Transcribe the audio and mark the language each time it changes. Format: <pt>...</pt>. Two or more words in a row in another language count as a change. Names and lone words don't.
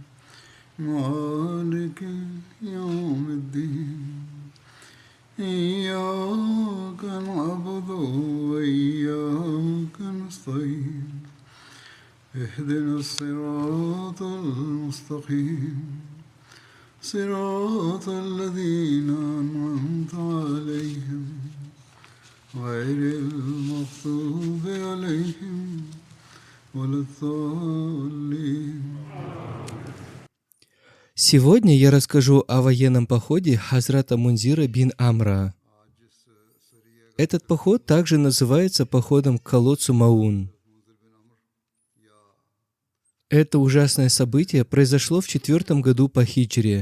<ar>مالك يوم الدين إياك نعبد وإياك نستعين اهدنا الصراط المستقيم صراط الذين أنعمت عليهم غير المغضوب عليهم ولا الضالين.</ar> <ru>Сегодня я расскажу о военном походе Хазрата Мунзира бин Амра. Этот поход также называется походом к колодцу Маун. Это ужасное событие произошло в 4 году по хиджре.</ru>